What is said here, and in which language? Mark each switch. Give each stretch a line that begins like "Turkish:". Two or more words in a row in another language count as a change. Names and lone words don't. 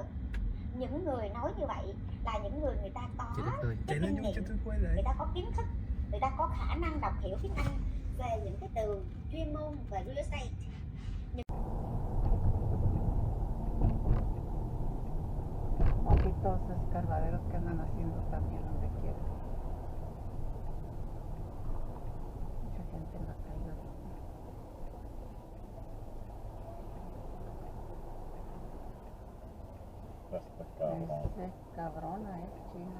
Vietnamese: Những người nói như vậy là những người ta có cái kinh nghiệm, người ta có kiến thức, người ta có khả năng đọc hiểu tiếng Anh về những cái từ chuyên môn về
English: real estate.
Spanish: Aquí todos los escarbaderos que andan haciendo también donde quiera. Mucha gente en la calle. Es cabrona, China.